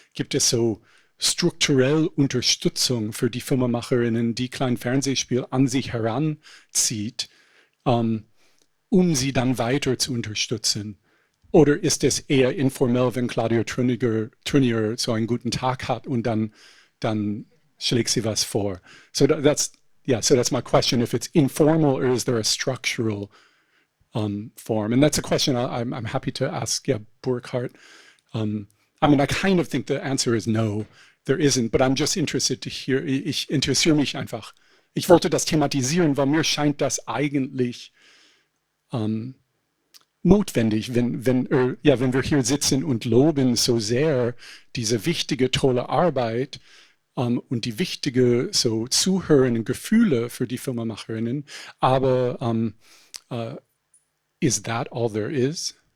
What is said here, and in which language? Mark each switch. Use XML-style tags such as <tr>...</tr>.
<de>Gibt es so strukturell Unterstützung für die Filmemacherinnen, die Klein Fernsehspiel an sich heranzieht, sie dann weiter zu unterstützen? Oder ist es eher informell, wenn Claudia Trünniger so einen guten Tag hat und dann schlägt sie was vor?</de> <en>So that's my question. If it's informal, or is there a structural form? And that's a question I'm happy to ask. Yeah, Burkhard. I mean, I kind of think the answer is no, there isn't, but I'm just interested to hear.</en> <de>Ich interessiere mich einfach. Ich wollte das thematisieren, weil mir scheint das eigentlich notwendig, wenn wir hier sitzen und loben so sehr diese wichtige, tolle Arbeit und die wichtige, so zuhörenden Gefühle für die Filmemacherinnen, aber</de> <en>is that all there is?</en>